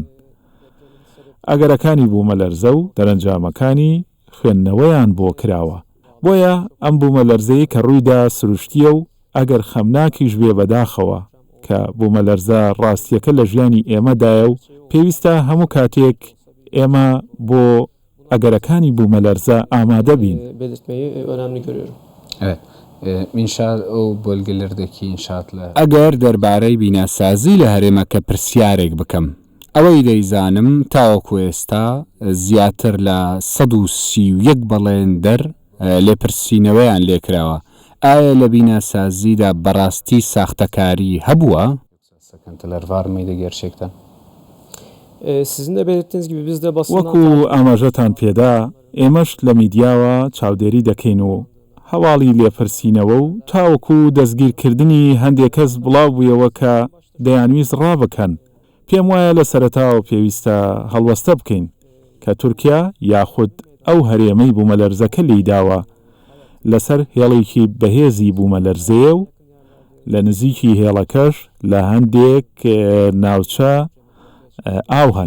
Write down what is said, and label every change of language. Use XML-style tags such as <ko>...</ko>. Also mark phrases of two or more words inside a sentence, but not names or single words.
<ckb>ئەگەرەکانی بوومەلەرزە و دەرەنجامەکانی خوێندنەوەیان بۆ کراوە. بۆیە ئەم بوومەلەرزەیە کە ڕوویدا سروشتیە و ئەگەر خەمناکیش بێ بەداخەوە کە بوومەلەرزە ڕاستیەکە لە ژیانی ئێمەدایە و پێویستە هەموو کاتێک ئێمە بۆ ئەگەرەکانی بوومەلەرزە ئامادە بین.</ckb> <tr>belirtmeyi önemli görüyorum. Evet. İnşaat o bölgelerdeki inşaatlar.</tr> <ckb>ئەگەر دەربارەی بیناسازی لە هەرێمەکە پرسیارێک بکەم ئەوەی دەیزانم تاوەکو ئێستا زیاتر لە 131 بەڵێندەر لێپرسینەوەیان لێکراوە. ئایا لە بیناسازیدا بەڕاستی ساختەکاری هەبووە؟</ckb> <tr>Sıkıntılar var mıydı gerçekten? Sizin de belirttiğiniz gibi biz de basından</tr> <ckb>وەکو ئاماژەتان پێدا ئێمەش لە میدیاوە چاودێری دەکەین و هەواڵی لێپرسینەوە و تاوەکو دەستگیرکردنی هەندێک کەس بڵاو بوویەوە کە دەیانویست ڕابکەن. پێم وایە لە سەرەتاوە پێویستە هەڵوەستە بکەین کە تورکیا یاخود ئەو هەرێمەی بوومەلەرزەکە لیداوە لەسەر هێڵێکی بەهێزی بوومەلەرزەیە و لە نزیکی هێڵەکەش لە هەندێک ناوچە ئاو هەن.</ckb>